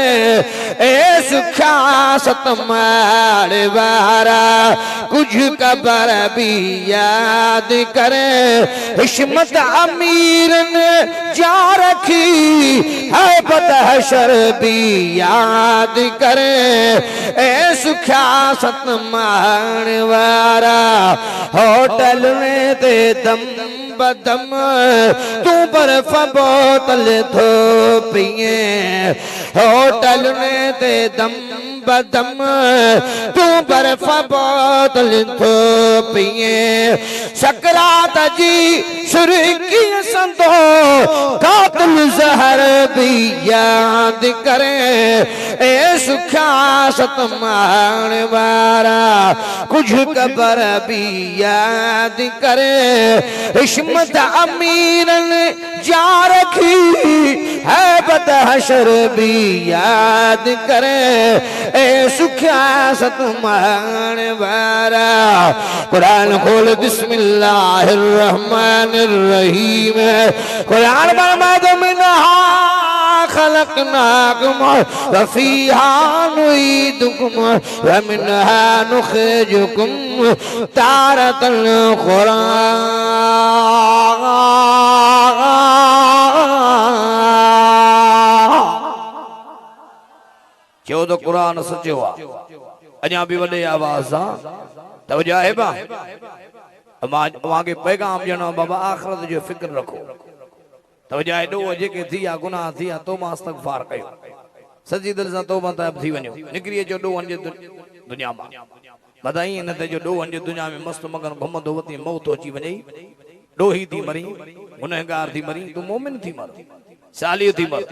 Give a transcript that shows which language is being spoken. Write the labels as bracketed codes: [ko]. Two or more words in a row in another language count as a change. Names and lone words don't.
[sd] ए सुखा सतमार वारा कुछ कबर भी याद करे। हिश्मत अमीर ने जा रखी है बदहशर भी याद करे। ए सुखा सतमार वारा होटल में ते दम बदम तू बर्फ बोतल थो पिए। होटल में ते दम बदम तू बर्फ बोतल थो पिए। सकरात जी सुर्खी संदो कातिल जहर भी याद करे। ए सुखा सतमान वारा कुछ कबर भी याद करे। हिश्मत अमीरन जा रखी है बदहशर भी याद करे। ए सुखा सतमान वारा कुरान खोल [ar] بسم الله الرحمن الرحيم. [sd] कुरान बरमाद [ar] منها خلقناكم وفيها نعيدكم ومنها نخرجكم تارة أخرى. [sd] जो तो कुरान सचो अञा भी वॾे आवाज़ सां तवजो आहे बा मां के पैगाम ॾियणो बाबा आख़िरत जो फिक्र रखो। तवजो आहे ॾोह जेके थी या गुनाह थी या तौबा इस्तग़फ़ार कयो। सची दिलि सां तौबा ताइब थी वञो। निकिरी अचो ॾोहनि जे दुनिया मां। बधाई न ते जो ॾोहनि जे दुनिया में मस्त मगन घुमंदो वती मौत अची वञई। ॾोही थी मरी, गुनहगार थी मरी, तू मोमिन थी मर, सालियो थी मर।